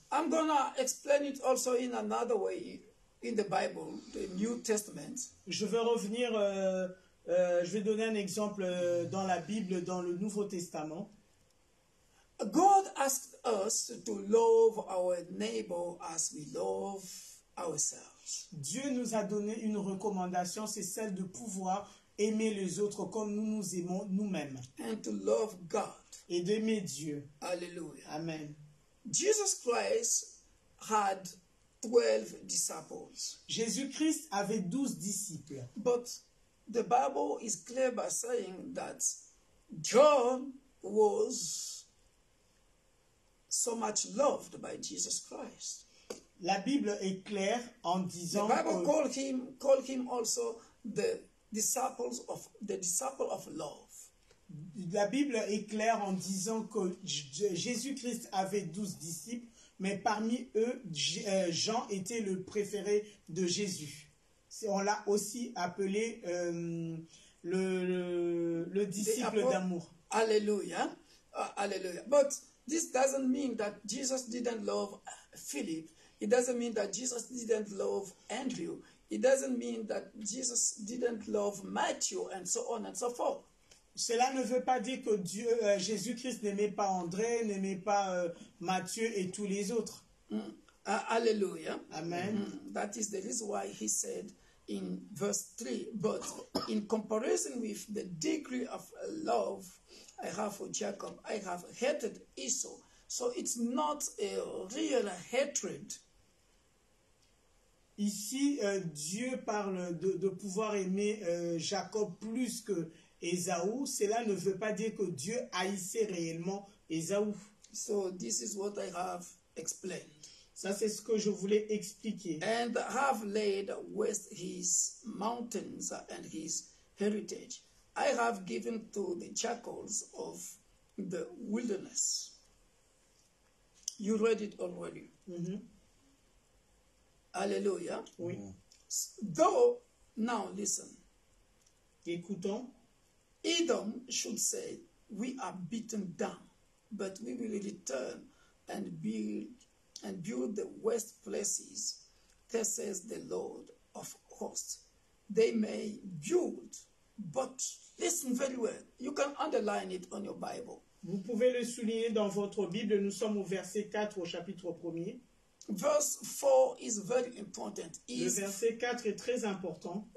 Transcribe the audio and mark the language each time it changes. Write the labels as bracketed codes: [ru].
[en] I'm going to explain it also in another way in the Bible, the New Testament. [fr] Je vais revenir, je vais donner un exemple dans la Bible, dans le Nouveau Testament. [en] God asked us to love our neighbor as we love ourselves. [fr] Dieu nous a donné une recommandation, c'est celle de pouvoir aimer les autres comme nous nous aimons nous-mêmes. [en] And to love God. [fr] Et d'aimer Dieu. Hallelujah. Amen. [en] Jesus Christ had 12 disciples. [fr] Jésus-Christ avait 12 disciples. [en] But the Bible is clear by saying that John was so much loved by Jesus Christ. [fr] La Bible est claire en disant [en] the Bible called him also the disciple of love. [fr] La Bible est claire en disant que Jésus-Christ avait 12 disciples, mais parmi eux, Jean était le préféré de Jésus. On l'a aussi appelé le disciple d'amour. Hallelujah. Hallelujah. [en] But this doesn't mean that Jesus didn't love Philip. It doesn't mean that Jesus didn't love Andrew. It doesn't mean that Jesus didn't love Matthew and so on and so forth. [fr] Cela ne veut pas dire que Jésus-Christ n'aimait pas André, n'aimait pas Matthieu et tous les autres. Hallelujah. Amen. [en] That is the reason why he said in verse 3, but in comparison with the degree of love I have for Jacob, I have hated Esau. So it's not a real hatred. [fr] Ici, Dieu parle de pouvoir aimer Jacob plus que Ésaü. Cela ne veut pas dire que Dieu haïssait réellement Ésaü. [en] So this is what I have explained. [fr] Ça, c'est ce que je voulais expliquer. [en] And have laid waste his mountains and his heritage. I have given to the jackals of the wilderness. You read it already. Mm-hmm. Hallelujah. [fr] Oui. [en] Though, now listen. [fr] Écoutons. [en] Edom should say, we are beaten down, but we will return and build the waste places. Thus says the Lord of hosts. They may build, but listen very well. You can underline it on your Bible. [fr] Vous pouvez le souligner dans votre Bible. Nous sommes au verset 4 au chapitre 1er. [en] Verse 4 is very important. [fr] Le verset 4 est très important.